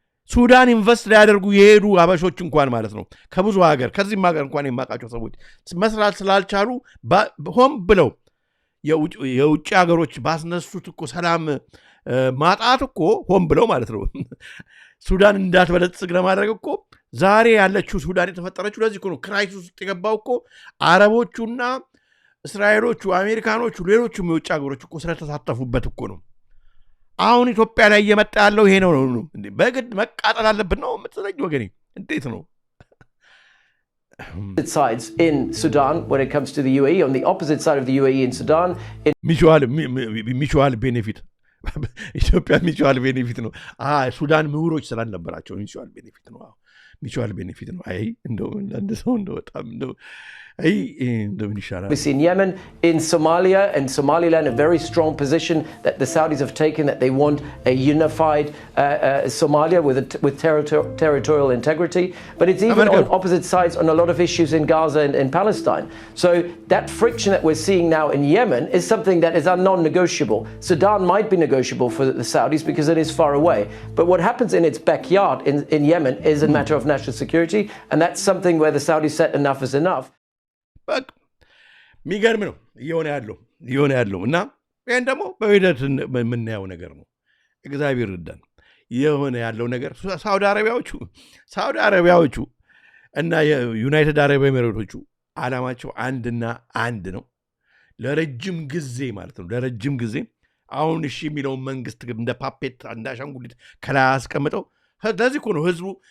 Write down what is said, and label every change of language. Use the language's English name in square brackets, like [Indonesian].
[Amharic] ሱዳን ኢንቨስት ሊያደርጉ የሄዱ አበሾች እንኳን ማለት ነው ከብዙ ሀገር ከዚህም ሀገር እንኳን የማውቃቸው ሰዎች መስራት ስላልቻሉ ሆም ብለው የውጭ ሀገሮች ባስነሱት እኮ ሰላም ማጣት እኮ ሆም ብለው ማለት ነው ሱዳን እንዳትበለጽግ ለማድረግ እኮ ዛሬ ያለችው ሱዳን የተፈጠረችው ለዚህ እኮ ነው። ክራይሲስ ውስጥ የገባው እኮ አረቦቹና እስራኤሎቹ፣ አሜሪካኖቹ፣ ሌሎቹም የውጭ ሀገሮች እኮ ስለተሳተፉበት እኮ ነው። አሁን ኢትዮጵያ ላይ እየመጣ ያለው ይሄ ነው ነው እንዴ? በግድ መቃጠል አለብን ነው የምትለኝ ወገኔ? እንዴት ነው? [English] Sides in Sudan when it comes to the UAE, on the opposite side of the UAE in Sudan, mutual benefit [Amharic] ኢትዮጵያ ሚቹዋል ቤኔፊት ነው። ሱዳን ምሁሮች ስላልነበራቸው ሚቹዋል ቤኔፊት ነው። ሚቹዋል ቤኔፊት ነው። አይ እንደው አንድ ሰው እንደው በጣም እንደው አይ እንደው ይሻላል። [English] In Yemen, in Somalia and Somaliland, a very strong position that the Saudis have taken, that they want a unified Somalia with territorial integrity. But it's even on opposite sides on a lot of issues in Gaza and in Palestine. So that friction that we're seeing now in Yemen is something that is non-negotiable. Sudan might be negotiable for the Saudis because it is far away. But what happens in its backyard in Yemen is a matter of national security, and that's something where the Saudis said enough is enough. [Amharic] በቃ የሚገርም ነው እየሆነ ያለው እና ይህን ደግሞ በሂደት የምናየው ነገር ነው። እግዚአብሔር ይርዳን። የሆነ ያለው ነገር ሳውዲ አረቢያዎቹ እና የዩናይትድ አረብ ኤሚሬቶቹ ዓላማቸው አንድና አንድ ነው። ለረጅም ጊዜ ማለት ነው ለረጅም ጊዜ አሁን እሺ የሚለውን መንግስት እንደ ፓፔት እንዳሻንጉሊት ከላይ አስቀምጠው ለዚህ እኮ ነው ህዝቡ